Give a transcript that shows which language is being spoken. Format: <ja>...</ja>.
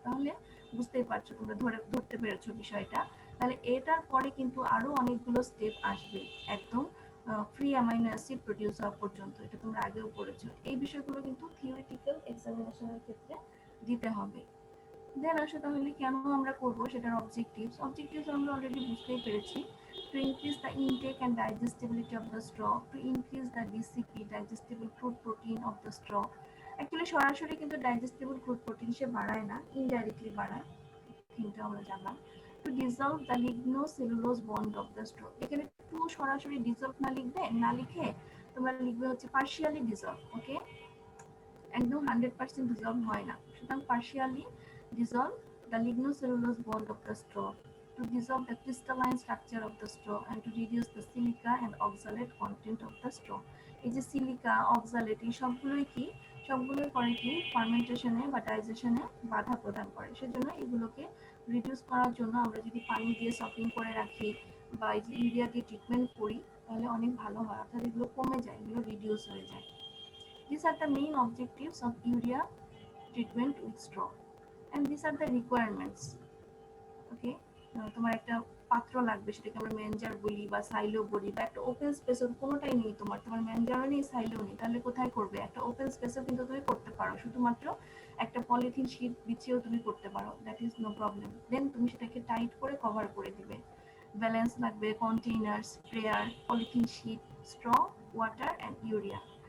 <bn>তাহলে বুঝতেই পারছো, তোমরা ধরতে পেরেছো বিষয়টা। তাহলে এটার পরে কিন্তু আরো অনেকগুলো স্টেপ আসবে, একদম ফ্রি অ্যামাইনো অ্যাসিড প্রডিউস হওয়া পর্যন্ত। এটা তোমরা আগেও পড়েছো। এই বিষয়গুলো কিন্তু থিওরিটিক্যাল এক্সামিনেশনের ক্ষেত্রে দিতে হবে। দেন আসো তাহলে কেন আমরা করব সেটার অবজেক্টিভস আমরা অলরেডি বুঝতেই পেরেছি।</bn> <en>To increase the intake and digestibility of the straw, to increase the DCP, digestible crude protein of the straw.</en> <bn>Actually সরাসরি কিন্তু digestible crude protein সে বাড়ায় না, ইনডাইরেক্টলি বাড়ায়, কিন্তু আমরা জানলাম।</bn> <en>To dissolve the lignocellulose bond of the straw,</en> <bn>এখানে two সরাসরি ডিসলভ না লিখে তোমরা লিখবে হচ্ছে</bn> <en>partially dissolve,</en> <bn>ওকে? একদম 100% ডিসলভ হয় না, সুতরাং</bn> <en>partially dissolve the lignocellulose bond of the straw, to dissolve the crystalline structure of the straw and to reduce the silica and oxalate content of the straw.</en> <bn>এই যে সিলিকা, অক্সালেট, এই সবগুলোই করে কি ফার্মেন্টেশনে বা ডাইজেশনে বাধা প্রদান করে। সেজন্য এগুলোকে রিডিউস করার জন্য আমরা যদি পানি দিয়ে সপিং করে রাখি বা এই যে ইউরিয়া দিয়ে ট্রিটমেন্ট করি তাহলে অনেক ভালো হয়, অর্থাৎ এগুলো কমে যায়, এগুলো রিডিউস হয়ে যায়।</bn> <en>These are the main objectives of urea treatment with straw, and these are the requirements. Okay,</en> <bn>তোমার একটা পাত্র লাগবে, সেটাকে আমরা ম্যানজার বলি বা সাইলো বলি, বা একটা ওপেন স্পেস, কোনোটাই নেই তোমার ম্যানজারও নেই, সাইলো নেই, তাহলে কোথায় করবে? একটা ওপেন স্পেসও কিন্তু তুমি করতে পারো, শুধুমাত্র একটা পলিথিন শীট বিছিয়েও তুমি করতে পারো, দ্যাট ইজ নো প্রবলেম। দেন তুমি সেটাকে টাইট করে কভার করে দিবে। ব্যালেন্স লাগবে, container, sprayer, polythene sheet, straw, water and urea.</bn>